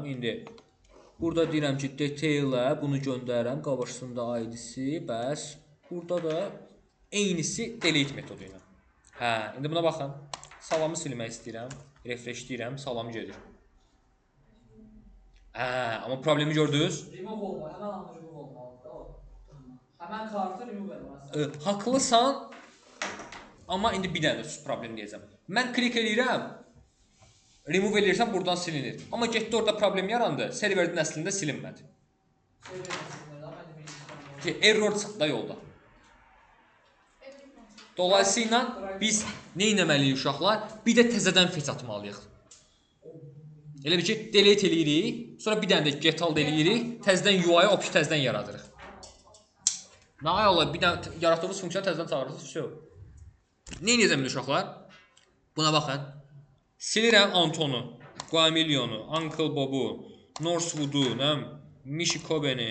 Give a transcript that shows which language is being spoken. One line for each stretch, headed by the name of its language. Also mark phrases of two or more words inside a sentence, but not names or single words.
Azerbaijani: İndi burada deyirəm ki, detail-ə bunu göndərirəm, qabaqsında ID-si, bəs burada da eynisi delete metodu ilə. Hə, indi buna baxın. Salamı silmək istəyirəm, refresh deyirəm, salam gedir. Hə, amma problemi gördünüz?
Turkish: Remove olmalı, hemen anı remove olmalı. Hemen kartı remove edilmez.
Azerbaijani: Haqlısan, amma indi bir dənə problem deyəcəm. Mən klik eləyirəm, remove eləyirsən buradan silinir. Amma getdi orada problem yarandı, serverdən əslində silinmədi. Error çıxdı da yolda. Dolayısıyla biz nə etməliyik uşaqlar? Bir də təzədən fetch atmalıyıq. Elə bir ki, delete eləyirik, sonra bir dənə də get hold eləyirik, təzədən UI-ı option təzədən yaradırıq. Nə olar, bir dənə yaratdığımız funksiya təzədən çağırırıq, şey. Nə edəcəm uşaqlar? Buna baxın. Silirəm Antonu, Guamilyonu, Uncle Bobu, Northwood'u, Michikobeni.